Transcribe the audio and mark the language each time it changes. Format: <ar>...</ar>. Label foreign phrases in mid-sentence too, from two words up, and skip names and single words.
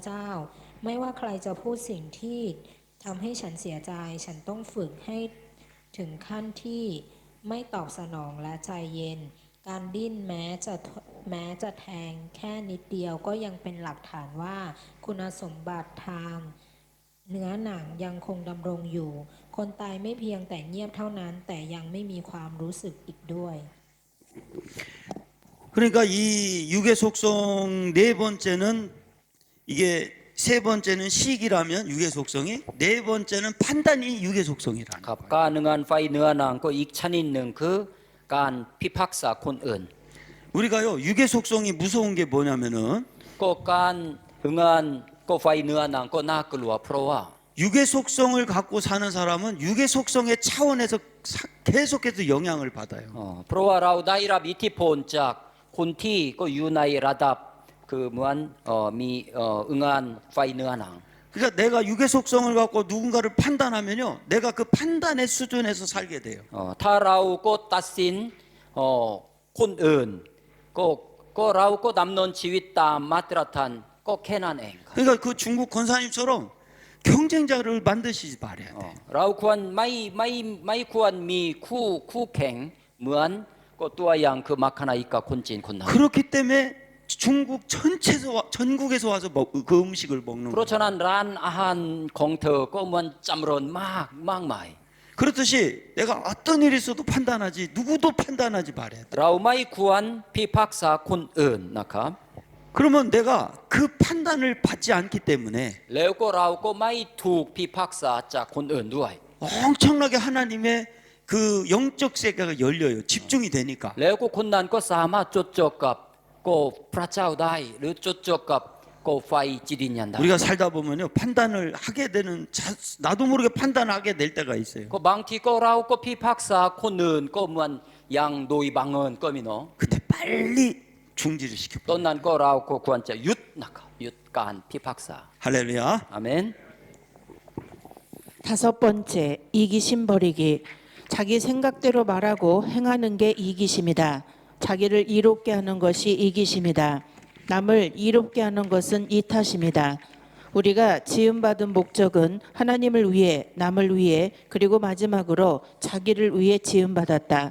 <th>เจ้า ไม่ว่าใครจะพูดสิ่งที่ทำให้ฉันเสียใจ ฉันต้องฝึกให้ถึงขั้นที่ไม่ตอบสนองและใจเย็น การดิ้นแม้จะแทงแค่นิดเดียวก็ยังเป็นหลักฐานว่าคุณสมบัติทางเนื้อหนังยังคงดำรงอยู่ คนตายไม่เพียงแต่เงียบเท่านั้น แต่ยังไม่มีความรู้สึกอีกด้วย</th> <ko>그러니까 이 육의 속성 네 번째는 이게 세 번째는 식이라면 육의 속성이 네 번째는 판단이 육의 속성이라는</ko> <th>ครับ</th> <ko>거예요.</ko> <th>การงานไฟเนื้อหนังก็อีกชนิดหนึ่งคือการพิพากษาคนอื่น</th> <ko>우리가요 육의 속성이 무서운 게 뭐냐면은</ko> <th>ก็การงานก็ไฟเนื้อหนังก็น่ากลัวเพราะว่า</th> <ko>육의 속성을 갖고 사는 사람은 육의 속성의 차원에서 계속해서 영향을 받아요.</ko> <th>เพราะว่าเราได้รับอิทธิพลจากคนที่ก็อยู่ในระดับคือเหมือนมีงานไฟเนื้อหนัง</th> <ko>그러니까 내가 육의 속성을 갖고 누군가를 판단하면요, 내가 그 판단의 수준에서 살게 돼요.</ko> <th>ถ้าเราก็ตัดสินคนอื่นก็เราก็ดำเนินชีวิตตามมาตรฐานก็แค่นั้นเองครับ</th> <ko>그러니까 그 중국 권사님처럼 경쟁자를 만드시지 말아야 돼.</ko> <th>เราควรไม่ควรมีคู่แข่งเหมือนก็ตัวอย่างคือมัคคณาอิกะคนจีนคนนั้น</th> <ko>그렇기 때문에 중국 전국에서 와서 그 음식을 먹는</ko> <th>เพราะ</th> <ko>거예요.</ko> <th>ฉะนั้นร้านอาหารของเธอก็มันจำเริญมากมาย</th> <ko>그렇듯이 내가 어떤 일이 있어도 판단하지 누구도 판단하지 말아야 돼.</ko> <th>เราไม่ควรพิพากษาคนอื่นนะครับ</th> <ko>그러면 내가 그 판단을 받지 않기 때문에</ko> <th>แล้วก็เราก็ไม่ถูกพิพากษาจากคนอื่นด้วย</th> <ko>엄청나게 하나님의 그 영적 세계가 열려요. 집중이 되니까.</ko> <th>แล้วก็คนนั้นก็สามารถจดจ่อกับก็พระเจ้าได้หรือจดจ่อกับก็ไฟจิตวิญญาณได้</th> <ko>우리가 살다 보면요 판단을 하게 되는 나도 모르게 판단하게 될 때가 있어요.</ko> <th>ก็บางทีก็เราก็พิพากษาคนอื่นก็เหมือนอย่างโดยบังเอิญก็มีเนาะ</th> <ko>그때 빨리 중지를 시켜.</ko> <th>ตอนนั้นก็เราก็ควรจะหยุดนะครับหยุดการพิพากษา</th> <ko>할렐루야.</ko> <th>อาเมน</th> <ko>다섯 번째, 이기심 버리기. 자기 생각대로 말하고 행하는 게 이기심이다. 자기를 이롭게 하는 것이 이기심이다. 남을 이롭게 하는 것은 이타심이다. 우리가 지음받은 목적은 하나님을 위해, 남을 위해, 그리고 마지막으로 자기를 위해 지음받았다.</ko>